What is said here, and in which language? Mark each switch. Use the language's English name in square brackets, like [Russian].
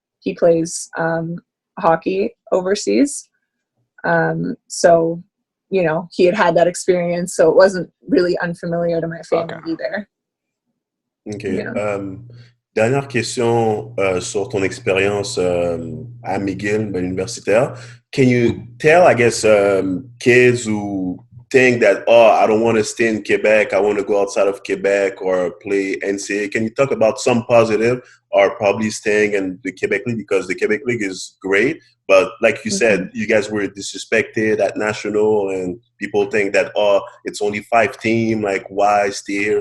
[English] He plays hockey overseas. So, he had that experience, so it wasn't really unfamiliar to my family either. OK. Yeah. [French] Dernière question sur ton expérience à McGill, universitaire. [English] Can you tell, I guess, kids who think that, I don't want to stay in Quebec, I want to go outside of Quebec or play NCAA. Can you talk about some positive or probably staying in the Quebec League? Because the Quebec League is great, but like you said, you guys were disrespected at national and people think that, it's only 5 teams, like, why stay here?